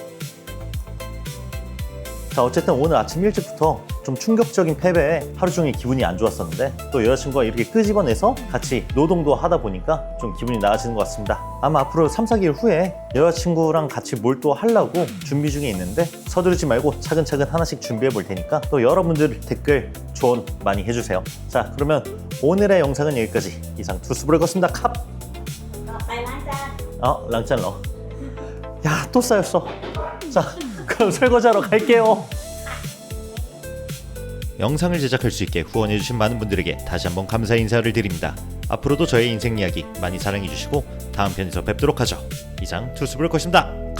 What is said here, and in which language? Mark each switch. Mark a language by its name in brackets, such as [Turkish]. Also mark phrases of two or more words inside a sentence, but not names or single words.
[Korean] 자, 어쨌든 오늘 아침 일찍부터 좀 충격적인 패배에 하루 종일 기분이 안 좋았었는데 또 여자친구가 이렇게 끄집어내서 같이 노동도 하다 보니까 좀 기분이 나아지는 것 같습니다. 아마 앞으로 3, 4개월 후에 여자친구랑 같이 뭘 또 하려고 준비 중에 있는데 서두르지 말고 차근차근 하나씩 준비해 볼 테니까 또 여러분들 댓글 조언 많이 해주세요. 자, 그러면 오늘의 영상은 여기까지. 이상 투스브레거였습니다. 캅! [Thai] ต่อไปล้างจาน [Korean] 랑짠러. 야, 또 쌓였어. 자, 그럼 설거지하러 갈게요. 영상을 제작할 수 있게 후원해주신 많은 분들에게 다시 한번 감사의 인사를 드립니다. 앞으로도 저의 인생 이야기 많이 사랑해주시고 다음 편에서 뵙도록 하죠. 이상 투스브레거였습니다.